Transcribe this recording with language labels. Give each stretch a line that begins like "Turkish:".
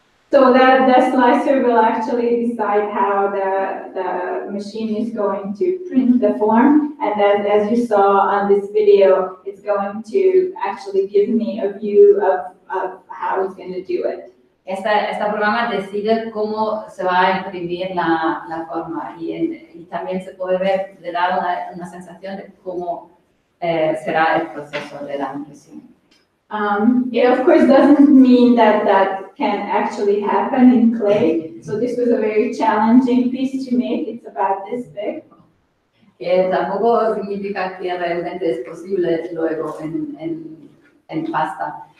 English: So the slicer will actually decide how the machine is going to print the form, and then as you saw on this video, it's going to actually give me a view of how it's going to do it.
Spanish: Este programa decide cómo se va a imprimir la forma y también se puede ver, le da una sensación de cómo será el proceso de la impresión.
English: It of course doesn't mean that can actually happen in clay. So this was a very challenging piece to make. It's about this big.
Spanish: Que tampoco significa que realmente es posible luego en pasta.